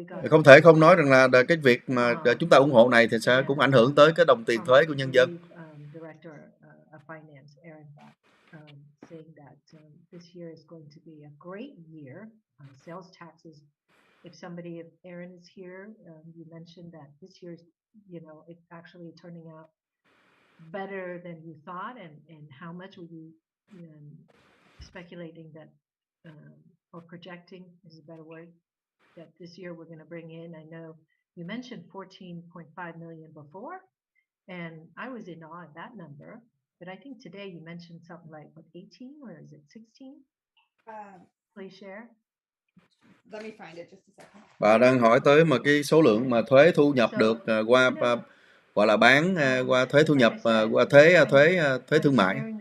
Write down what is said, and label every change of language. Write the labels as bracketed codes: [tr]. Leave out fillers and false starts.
[vi] Không thể không nói rằng là cái việc mà chúng ta ủng hộ này thì sẽ cũng ảnh hưởng tới cái đồng tiền thuế của nhân dân. [en] Director of Finance, Aaron saying that this year is going to be a great year. Sales taxes. If Aaron is here, you mentioned that this year, it's actually turning out better than you thought, and how much were you speculating that, or projecting is a better word, that this year we're going to bring in? I know you mentioned 14.5 million before, and I was in awe at that number, but I think today you mentioned something like, what, 18 or is it 16? Please share. Let me find it just a second. [vi] Bà đang hỏi tới mà cái số lượng mà thuế thu nhập được qua gọi là bán qua thuế thu nhập qua thuế thương mại.